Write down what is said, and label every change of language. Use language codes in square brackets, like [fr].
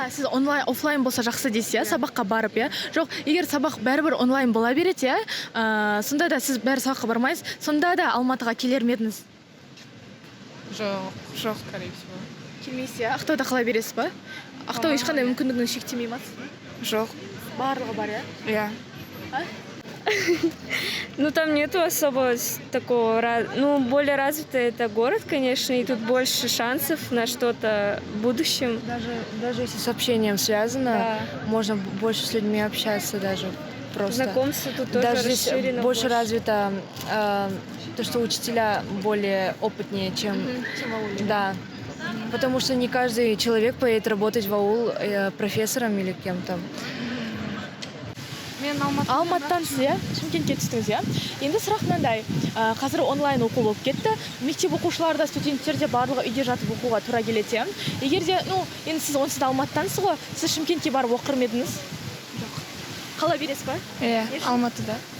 [kk] Сіз онлайн, офлайн болса жақсы дейсіз, иә, сабаққа барып, иә? Жоқ, егер сабақ бәрібір онлайн бола береді, иә, сонда да сіз бәрі сабаққа бармайсыз, сонда да Алматыға келер ме едіңіз? [ru] жоқ скорее всего. [kk] Келмейсіз иә? Ақтауда қала бересіз ба? Ақтау ешқандай мүмкіндігін шектемей ма? Жоқ. Барлығы бар иә? Иә. [ru] Ну, там нету особо такого, ну, более развитый это город, конечно, и тут больше шансов на что-то в будущем. Даже если с общением связано, можно больше с людьми общаться даже просто. Знакомство тут тоже даже здесь расширено больше развито то, что учителя более опытнее, чем да. Потому что не каждый человек поедет работать в аул профессором или кем-то. [kk] Мен Алматыдансыз иә? Шымкентке түстіңіз иә? Енді сұрақ мынандай, қазір онлайн оқу болып кетті. Мектеп оқушылары да, студенттер де барлығы үйде жатып оқуға тура келеді. Егер де, енді сіз онсыз да Алматыдансыз ғой, сіз Шымкентке барып оқыр ма едіңіз? Жоқ. Қала бересіз ба? Иә, Алматыда.